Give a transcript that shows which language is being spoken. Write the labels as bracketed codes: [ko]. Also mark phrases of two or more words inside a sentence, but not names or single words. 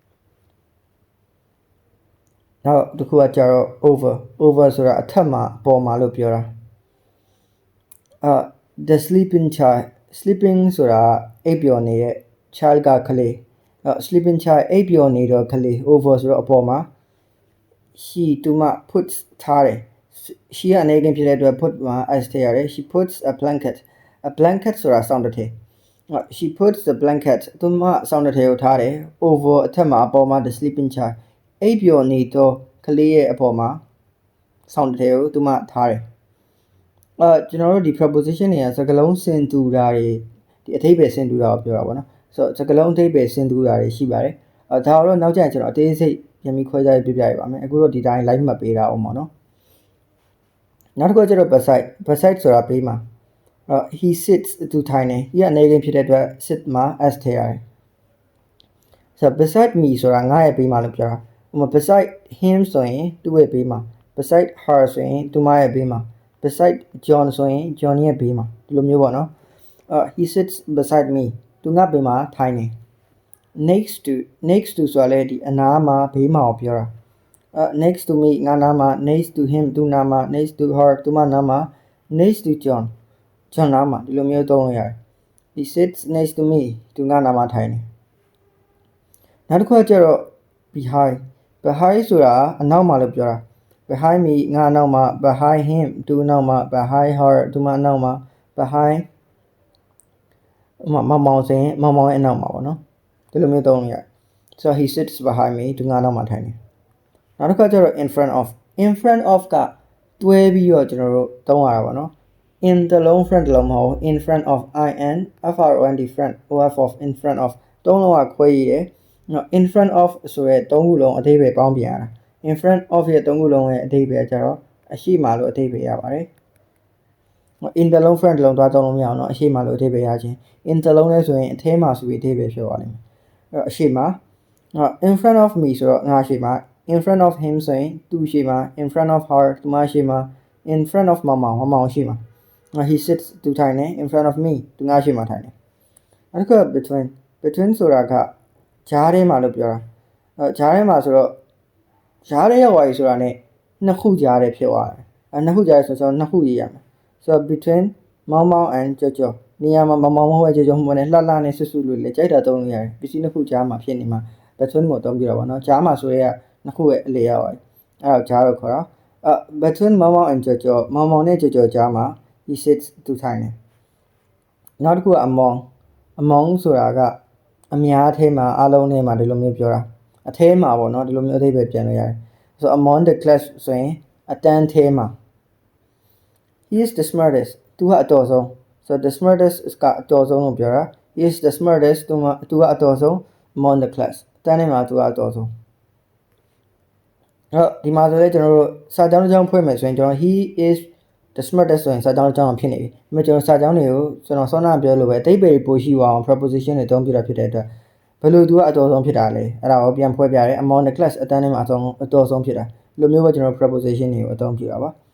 [my] နောက်တစ်ခုကကျတော့ over ဆိုတာအထက်မှာအပေါ်မှာလို့ပြောတာ [en] the sleeping child sleeping [my] ဆိုတာအိပ်ပျော်နေတဲ့ child ကကလေး [en] sleeping child [my] အိပ်ပျော်နေတော့ကလေး over ဆိုတော့အပေါ်မှာ she သူမ puts ထားတယ် she ကအနေနဲ့ဖြစ်တဲ့အတွက် put မှာ s ထည့်ရတယ် [en] she puts a blanket [my] ဆိုတာစောင်းတစ်ထည် [en] she puts the blanket [my] သူမစောင်းတစ်ထည်ကိုထား တယ် over အထက်မှာအပေါ်မှာ [en] the sleeping child [my] အိပ်ပျော်နေတော့ကလေးရဲ့အပေါ်မှာစောင်းတစ်ထည်ကိုသူမထားတယ်ကျွန်တော်တို့ဒီ preposition တွေကစကားလုံးဆင်တူတာတွေဒီအဓိပ္ပာယ်ဆင်တူတာကိုပြောတာပေါ့နော်ဆိုတော့စကားလုံးအဓိပ္ပာယ်ဆင်တူတာတွေရှိပါတယ်ဒါ တော့နောက်ကျရင်ကျွန်တော်အသေးစိတ်ပြန်ပြီးခွဲခြားပြပြရပါမယ်အခုတော့ဒီတိုင်း live မှတ်ပေးတာအောင်ပေါ့နော်နောက်တစ်ခုကျတော့ beside ဆိုတာပေးမှာ [en] he sits [my] သူထိုင်နေ he ကအနေနဲ့ဖြစ်တဲ့အတွက် sit မှာ s ထည့်ရတယ်ဆိုတော့ [en] beside me [my] ဆိုတာငါ့ရဲ့ပေးမှာလို့ပြောတာဥပမာ [en] beside him [my] ဆိုရင်သူ့ရဲ့ပေးမှာ [en] beside her [my] ဆိုရင်သူမရဲ့ပေးမှာ beside John ဆိုရင် John ရဲ့ဘေးမှာဒီလိုမျိုးပေါ့နော် [en] he sits beside me [my] သူငါဘေးမှာထိုင်နေ [en] next to [my] ဆိုတာလေဒီအနားမှာဘေးမှာကိုပြောတာ [en] next to me [my] ငါနားမှာ [en] next to him [my] သူနားမှာ [en] next to her [my] သူမနားမှာ [en] next to John [my] နားမှာဒီလိုမျိုးသုံးလို့ရတယ် [en] he sits next to me [my] သူငါနားမှာထိုင်နေနောက်တစ်ခုကကျတော့ behind ဆိုတာအနောက်မှာလို့ပြောတာ [en] behind me [my] ငါနောက်မှာ [en] behind him [my] သူနောက်မှာ [en] behind her [my] သူမနောက်မှာ behind မောင်စင်မောင်ရဲ့အနောက်မှာပေါ့နော်ဒီလိုမျိုးသုံးလို့ရတယ် [en] so he sits behind me [my] သူငါနောက်မှာထိုင်နေနောက်တစ်ခါကျတော့ [en] in front of [my] ကတွဲပြီးတော့ကျွန်တော်တို့သုံးရတာပေါ့နော် in တလုံး front တလုံးမဟုတ် [en] in front of front of in front of [my] သုံးလုံးကခွဲရည်တယ် [en] in front of [my] ဆိုရဲသုံးခုလုံးအဓိပ္ပာယ်ပေါင်းပြန်ရတာ [en] in front of [my] ရဲ့သုံးခုလုံးရဲ့အဓိပ္ပာယ်ကျတော့အရှိမလို့အဓိပ္ပာယ်ရပါတယ် in တလုံး front တ လုံးသွားသုံးလို့မရအောင်เนาะအရှိမလို့အဓိပ္ပာယ်ရခြင်း in တလုံးလဲဆိုရင်အထဲမှာဆိုပြီးအဓိပ္ပာယ်ဖြစ်သွားလိမ့်မယ်အဲ့တော့အရှိမ [en] in front of me [my] ဆိုတော့ငါရှိမှာ [en] in front of him [my] ဆိုရင်သူရှိမှာ [en] in front of her [my] သူမရှိမှာ [en] in front of [my] မောင်ရှိမှာ [en] he sits [my] သူထိုင်နေ [en] in front of me [my] သူငါရှိမှာထိုင်နေအဲ့ဒါက between ဆိုတာကဂျားထဲမှာလို့ပြောတာဂျားထဲမှာဆိုတော့ဂျားထဲရောက်သွားပြီ ဆိုတာ ਨੇ နှစ်ခုဂျားထဲဖြစ်သွားတယ်နှစ်ခုဂျားထဲဆိုတော့နှစ်ခုရေးရမယ်ဆိုတော့ between မောင် and ကြော်နေရာမှာမောင်မဟုတ်ရဲ့ကြော်မဟုတ်နဲ့လှနဲ့ဆွဆွလို့လေကြိုက်တာသုံး လို့ရတယ်ပစ္စည်းနှစ်ခုကြားမှာဖြစ်နေမှာ between ကိုအသုံးပြုတာပေါ့နော်ကြားမှာဆိုရဲနှစ်ခုရဲ့အလေရောက်အဲ့တော့ကြားတော့ခေါ်တာbetween မောင် and ကြော်မောင်နဲ့ကြော်ကြားမှာ [en] he sits [my] သူထိုင်နေနောက်တစ်ခုက among ဆိုတာကအများထဲမှာအလုံးထဲမှာဒီလိုမျိုးပြောတာအထဲမှာပေါ့နော်ဒီလိုမျိုးအဓိပ္ပာယ်ပြန်လို့ရတယ်ဆိုတော့ [en] among the class [my] ဆိုရင်အတန်းထဲမှာ [en] he is the smartest [my] သူကအတော်ဆုံးဆိုတော့ [en] the smartest [my] ကအတော်ဆုံးလို့ပြောတာ [en] he is the smartest [my] သူကအတော်ဆုံး [en] among the class [my] တန်းထဲမှာသူကအတော်ဆုံး အဲ့တော့ဒီမှာဆိုလဲကျွန်တော်တို့စာကြောင်းတစ်ကြောင်းဖွင့်မယ်ဆိုရင်ကျွန်တော် [en] he is the smartest [my] ဆိုရင်စာကြောင်းတစ်ကြောင်းဖြစ်နေပြီဒါပေမဲ့ကျွန်တော်စာကြောင်းတွေကိုကျွန်တော်စောနာပြောလို့ပဲအတိတ်ပဲပို့ရှိအောင် preposition တွေအသုံးပြုတာဖြစ်တဲ့အတွက်ဘယ်လိုသူကအတော်ဆုံးဖြစ်တာလဲအဲ့ဒါကိုပြန်ဖွဲ့ပြရတယ် [en] among the class [my] အတန်းထဲမှာအတော်ဆုံးဖြစ်တာဒီလိုမျိုးပဲကျွန်တော် preposition တွေကိုအသုံးပြုတာပါ